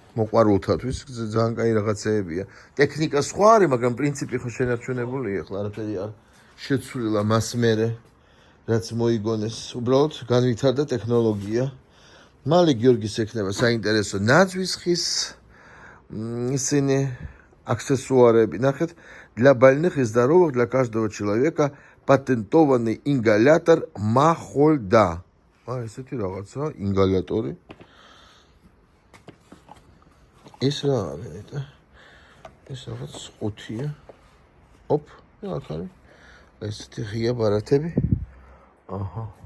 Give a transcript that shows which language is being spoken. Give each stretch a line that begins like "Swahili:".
Georgian: მოყვარულთათვის ძალიან კაი რაღაცეებია. ტექნიკა სხვა არის, მაგრამ პრინციპი ხო შენარჩუნებულია, ახლა არაფერი არ შეცვლილა მას მერე, რაც მოიგონეს. უბრალოდ განვითარდა ტექნოლოგია. მალე გიორგის ექნება საინტერესო ნაძვის ხის ისინი аксессуарები.
Russian: ნახეთ, для больных и здоровых, для каждого человека патентованный ингалятор Махольда.
Georgian: ესეთი რაღაცა, ინგალატორი. ეს რა არის? ეს რაღაც ყუთია. ოპ, აქ არის. ესეთი ღია ბარათები. აჰა.